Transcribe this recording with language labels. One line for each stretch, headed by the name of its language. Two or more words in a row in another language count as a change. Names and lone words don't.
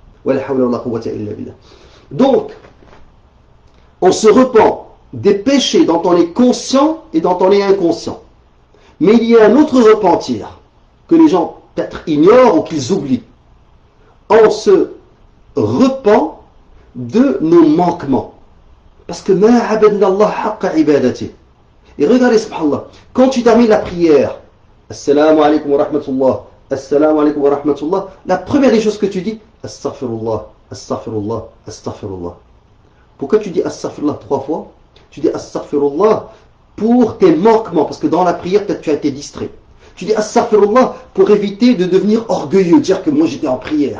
French: Donc, on se repent des péchés dont on est conscient et dont on est inconscient. Mais il y a un autre repentir que les gens peut-être ignorent ou qu'ils oublient. On se repent de nos manquements. Parce que
Arabic: ما عبدنا الله حق عبادته.
French: Et regardez, subhanallah, quand tu termines la prière,
Arabic: السلام عليكم ورحمة الله السلام عليكم ورحمة الله, assalamu alaikum wa rahmatullah,
French: la première des choses que tu dis,
Arabic: أستغفر الله أستغفر الله أستغفر الله.
French: Pourquoi tu dis astaghfirullah 3 fois? Tu dis astaghfirullah pour tes manquements, parce que dans la prière, peut-être tu as été distrait. Tu dis astaghfirullah pour éviter de devenir orgueilleux, dire que moi j'étais en prière.